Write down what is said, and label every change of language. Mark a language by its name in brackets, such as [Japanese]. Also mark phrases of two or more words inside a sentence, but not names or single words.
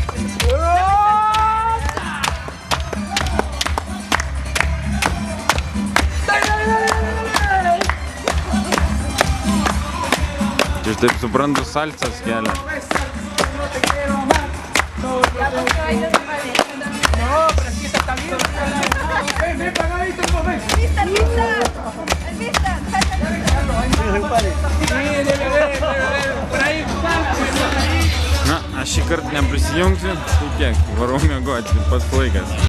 [Lithuanian] Čia taip suprantu, salsas kelia. [Spanish] No, pero si esta está bien. Ven, pagadito, ven. ¡Mister! ¡El mister! Por ahí. [Lithuanian] Na, aš šį kartą neprisijungsiu, tai tiek, varau miegoti, pats laikas.